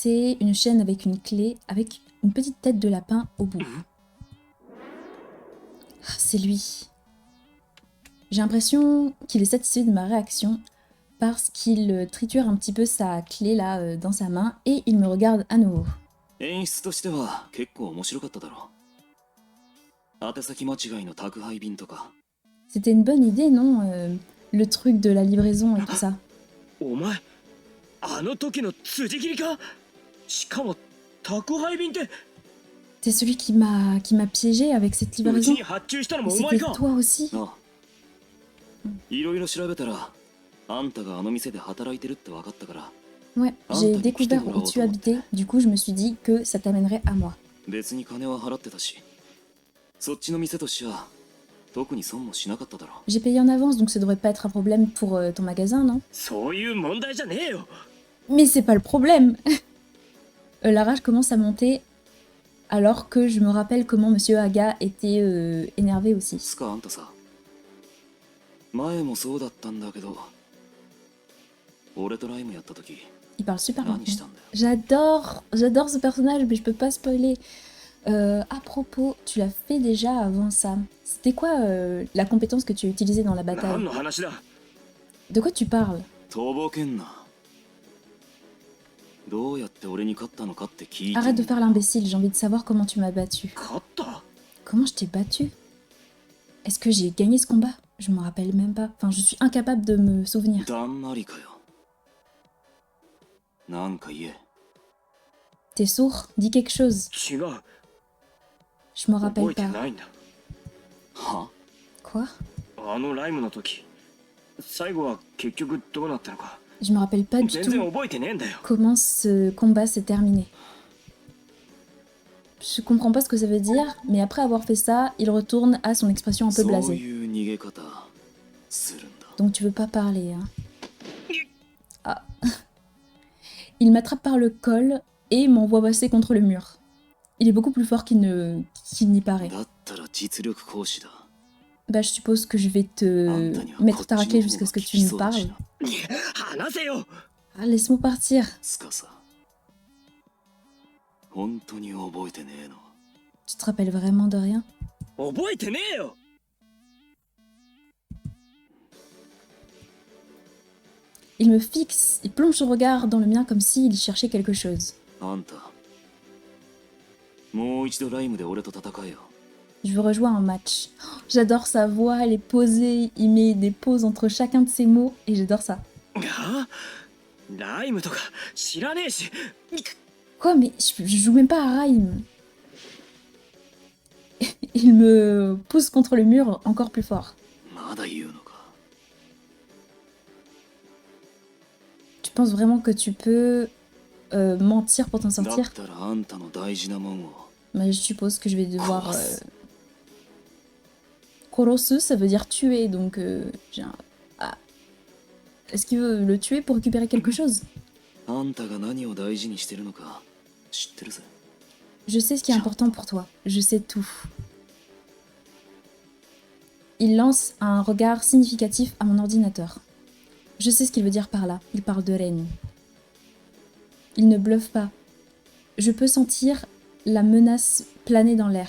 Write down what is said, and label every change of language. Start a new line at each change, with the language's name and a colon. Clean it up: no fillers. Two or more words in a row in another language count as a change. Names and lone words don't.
French: C'est une chaîne avec une clé, avec une petite tête de lapin au bout. Ah, c'est lui. J'ai l'impression qu'il est satisfait de ma réaction parce qu'il triture un petit peu sa clé là dans sa main et il me regarde à nouveau.
Japanese: 演出としては結構面白かっただろう。宛先間違いの宅配便とか。
French: C'était une bonne idée, non le truc de la livraison et tout ça.
Japanese: お前あの時の辻斬りか。しかも宅配便って
French: C'est celui qui m'a piégé avec cette
Japanese: うち
French: livraison.
Japanese: に発注したの
French: Mais
Japanese: もお前
French: c'était
Japanese: か。
French: toi aussi.
Japanese: ああ、いろいろ調べたらあんたがあの店で働いてるって分かったから
French: Ouais, j'ai découvert où tu habitais, du coup je me suis dit que ça t'amènerait à moi.
Japanese: 別に金は払ってたし、そっちの店としては特に損もしなかっただろう。
French: J'ai payé en avance, donc ça devrait pas être un problème pour ton magasin, non?
Japanese: そういう問題じゃねえよ。
French: Mais c'est pas le problème. La rage commence à monter alors que je me rappelle comment Monsieur Haga était énervé aussi.
Japanese: つかあんたさ、前もそうだったんだけど、俺とライムやった時
French: Il parle super
Japanese: 何し
French: lentement.
Japanese: たんだよ。
French: J'adore ce personnage, mais je peux pas spoiler. À propos, tu l'as fait déjà avant ça. C'était quoi la compétence que tu as utilisée dans la
Japanese: 何
French: bataille?
Japanese: の話だ。
French: De quoi tu parles?
Japanese: とぼけんな。どうやって俺に勝ったのかって聞いてん
French: Arrête de
Japanese: だ
French: faire l'imbécile, j'ai envie de savoir comment tu m'as battu.
Japanese: 勝った。
French: Comment je t'ai battu? Est-ce que j'ai gagné ce combat? Je m'en rappelle même pas. Enfin, je suis incapable de me souvenir.
Japanese: だんまりかよ。なんか言え。
French: T'es sourd? Dis quelque chose.
Japanese: 違う。
French: Je m'en
Japanese: 覚
French: rappelle
Japanese: えて
French: pas.
Japanese: ないんだ。は？
French: Quoi?
Japanese: あのライムの時、最後は結局どうなったのか。
French: Je me rappelle pas du
Japanese: 全然
French: tout
Japanese: 覚えてねえんだよ。
French: comment ce combat s'est terminé. Je comprends pas ce que ça veut dire, mais après avoir fait ça, il retourne à son expression un peu
Japanese: そう
French: blasée.
Japanese: いう逃げ方するんだ。
French: Donc tu veux pas parler, hein? Ah. Il m'attrape par le col et m'envoie passer contre le mur. Il est beaucoup plus fort qu'il n'y paraît.
Japanese: だったら実力行使だ。
French: Bah je suppose que je vais
Japanese: あ
French: te
Japanese: んたには
French: mettre
Japanese: こっ
French: ta
Japanese: ち
French: raclée
Japanese: の方
French: jusqu'à
Japanese: が
French: ce que
Japanese: 効
French: tu
Japanese: き
French: me
Japanese: そうだし
French: parles.
Japanese: な。話せよ。
French: Ah, laisse-moi partir.
Japanese: つかさ、本当に覚えてねえの。
French: Tu te rappelles vraiment de rien?
Japanese: 覚えてねえよ。
French: Il me fixe, il plonge son regard dans le mien comme s'il cherchait quelque chose.
Japanese: あんた、もう一度ライムで俺と戦えよ。
French: Je veux rejouer un match. Oh, j'adore sa voix, elle est posée, il met des pauses entre chacun de ses mots et j'adore ça.
Japanese: がライムとか知らねえし。
French: Quoi, mais je joue même pas à Raim. Il me pousse contre le mur encore plus fort.
Japanese: まだ言うのか。
French: Tu penses vraiment que tu peux mentir pour t'en
Japanese: だっ
French: sortir?
Japanese: たらあんたの大事なもんを。
French: Mais je suppose que je vais devoir... Korosu. Korosu, ça veut dire tuer, donc j'ai un... Ah. Est-ce qu'il veut le tuer pour récupérer quelque chose?
Japanese: あんたが何を大事にしてるのか知ってるぜ。
French: Je sais ce qui est important pour toi. Je sais tout. Il lance un regard significatif à mon ordinateur. Je sais ce qu'il veut dire par là. Il parle de Ren. Il ne bluffe pas. Je peux sentir la menace planer dans l'air.